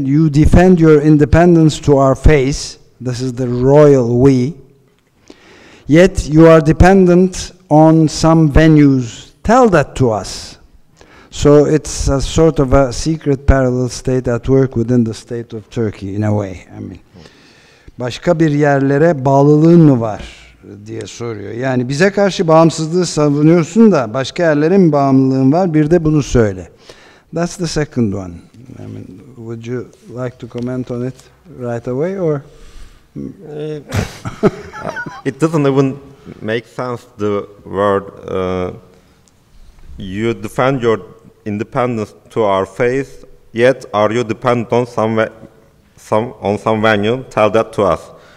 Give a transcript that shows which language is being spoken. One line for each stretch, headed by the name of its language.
English: You defend your independence to our face. This is the royal we. Yet you are dependent on some venues. Tell that to us. So it's a sort of a secret parallel state at work within the state of Turkey in a way. I mean,
Turkish: başka bir yerlere bağlılığın mı var diye soruyor. Yani bize karşı bağımsızlığı savunuyorsun da başka yerlere mi bağımlılığın var? Bir de bunu söyle.
English: That's the second one. I mean, would you like to comment on it right away or? It doesn't even make sense, the word you defend your independence to our face, yet are you dependent on some venue? Tell that to us.